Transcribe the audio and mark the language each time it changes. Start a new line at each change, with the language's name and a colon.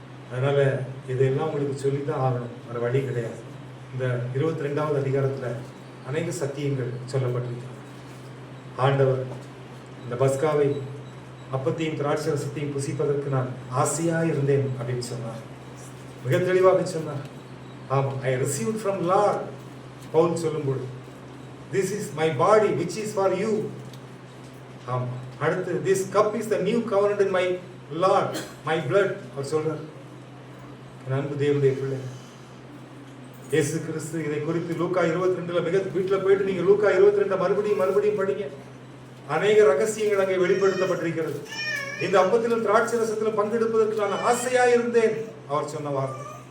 Tamil: அதனால இதெல்லாம் உங்களுக்கு சொல்லித்தான் ஆகணும், வேற வழி கிடையாது. இந்த 22வது அதிகாரத்துல அநேக சத்தியங்கள் சொல்லப்பட்டிருக்கு. ஆண்டவர் இந்த பஸ்காவை, அப்பத்தையும் திராட்சரசத்தையும் புசிப்பதற்கு நான் ஆசையா இருந்தேன் அப்படின்னு சொன்னார். மிக தெளிவாக சொன்னார். ஆமா,
English: I received from Lord.
Tamil: பவுல் சொல்லும்போது,
English: this is my body which is for you.
Tamil: ஆமா, அடுத்து
English: this cup is the new covenant in my Lord, my blood.
Tamil: அவர் சொல்றார். அன்பு தேவனுடைய பிள்ளை, இயேசு கிறிஸ்து இதை குறித்து லூக்கா 22 மிக வீட்டில் போயிட்டு நீங்க லூக்கா 22 மறுபடியும் படிங்க. அநேக ரகசியங்கள் அங்கே வெளிப்படுத்தப்பட்டிருக்கிறது. இந்த அப்பத்திலும் திராட்சை ரசத்திலும் பங்கெடுப்பதற்கு நான் ஆசையா இருந்தேன் அவர் சொன்ன வார்த்தை.